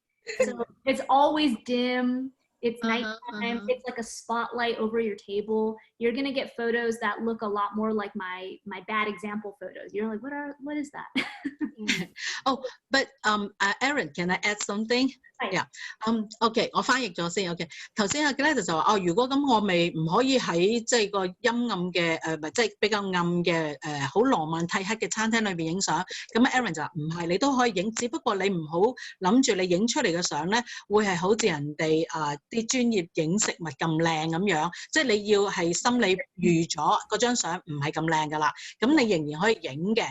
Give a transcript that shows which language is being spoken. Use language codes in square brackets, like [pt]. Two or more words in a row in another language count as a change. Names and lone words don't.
[en] So it's always dim. It's nighttime. It's like a spotlight over your table. You're gonna get photos that look a lot more like my bad example photos. You're like, what is that? Oh, but Erin, can I add something? Yeah. [yue] OK， 我翻譯咗先。OK， 頭先阿 Gladys 就話如果咁我咪唔可以喺即係個陰暗嘅唔係即係比較暗嘅好羅曼蒂克嘅餐廳裏邊影相。咁 Erin 就話唔係，你都可以影，只不過你唔好諗住你影出嚟嘅相咧會係好似人哋啲專業影食物咁靚咁樣，即係你要係心理預咗嗰張相唔係咁靚噶啦，咁你仍然可以影嘅。